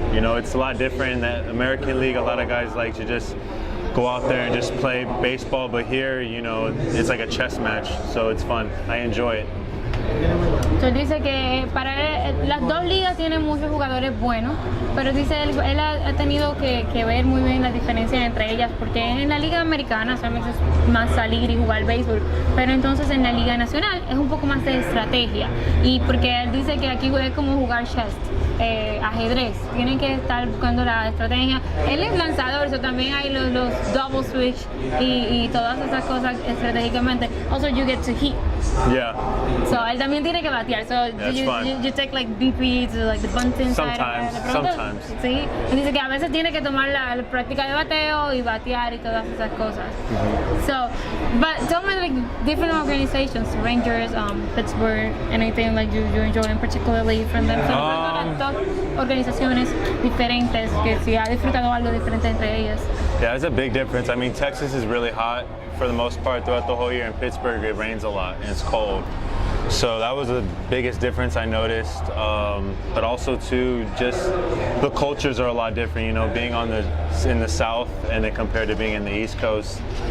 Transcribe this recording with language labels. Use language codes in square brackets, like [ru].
[en] It's a lot different in that American League. A lot of guys like to just go out there and just play baseball, but here, it's like a chess match, so it's fun. I enjoy it. [es] Entonces dice que para él, las dos ligas tienen muchos jugadores buenos, pero dice él ha tenido que ver muy bien las diferencias entre ellas, porque en la liga americana solamente es más salir y jugar béisbol, pero entonces en la liga nacional es un poco más de estrategia, y porque él dice que aquí es como jugar chess, ajedrez, tienen que estar buscando la estrategia. Él es lanzador, so también hay los double switch y todas esas cosas estratégicamente. [en] Also you get to hit. Yeah. [es] So él también tiene que batear. [en] So you take like BP to like the bunting side. Sometimes. [es] Sí. Él dice que a veces tiene que tomar la práctica de bateo y batear y todas esas cosas. [en] So, but tell me like different organizations, Rangers, Pittsburgh, anything like you enjoy particularly from them. [es] So, dos organizaciones diferentes que si ha disfrutado algo diferente entre ellas. [en] Yeah, there's a big difference. I mean, Texas is really hot for the most part throughout the whole year. In Pittsburgh, it rains a lot and it's cold. So that was the biggest difference I noticed. But also too, just the cultures are a lot different. Being in the South and then compared to being in the East Coast.